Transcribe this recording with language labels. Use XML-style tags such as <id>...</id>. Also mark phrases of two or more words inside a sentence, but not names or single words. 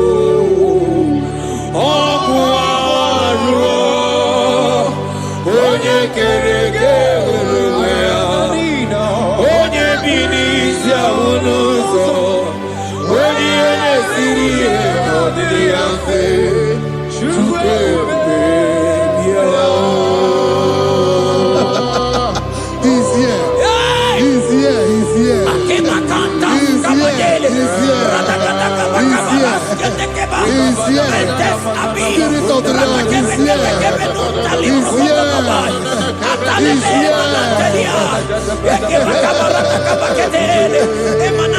<ig>Ọgwụ arụọ Onye kere eke onwe ya Onye bi n'isi ahụ n'ụzọ Onye ihe na-esiri ihe ọdịdị ya mfe Chukwu ebube bịa</ig> <en>He's here. He's here. He's here. He's here. He's here. He's here. Spirit of the Lord is here. He's here. He's here.</en>